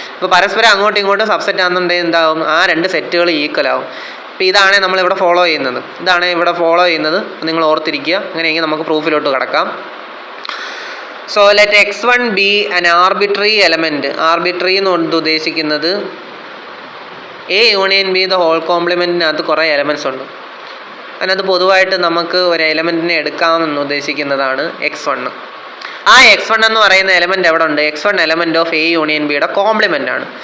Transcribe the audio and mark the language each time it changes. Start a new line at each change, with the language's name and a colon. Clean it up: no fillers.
Malayalam: അപ്പോൾ പരസ്പരം അങ്ങോട്ടും ഇങ്ങോട്ടും സബ്സെറ്റാണെന്നുണ്ടെങ്കിൽ എന്താവും, ആ രണ്ട് സെറ്റുകൾ ഈക്വൽ ആവും. അപ്പോൾ ഇതാണ് നമ്മളിവിടെ ഫോളോ ചെയ്യുന്നത്. നിങ്ങൾ ഓർത്തിരിക്കുക. അങ്ങനെയെങ്കിൽ നമുക്ക് പ്രൂഫിലോട്ട് കടക്കാം.
English: So let x1 be an arbitrary element.
Malayalam: Arbitrary എന്ന് ഉദ്ദേശിക്കുന്നത് A union B the whole കോംപ്ലിമെൻറ്റിനകത്ത് കുറേ എലമെൻറ്റ്സ് ഉണ്ട്. അതിനകത്ത് പൊതുവായിട്ട് നമുക്ക് ഒരു എലമെൻറ്റിനെ എടുക്കാമെന്ന് ഉദ്ദേശിക്കുന്നതാണ് x1. ആ x1 എന്ന് പറയുന്ന എലമെൻറ്റ് എവിടെ ഉണ്ട്, x1 element of A union ബിയുടെ കോംപ്ലിമെൻ്റ് ആണ്.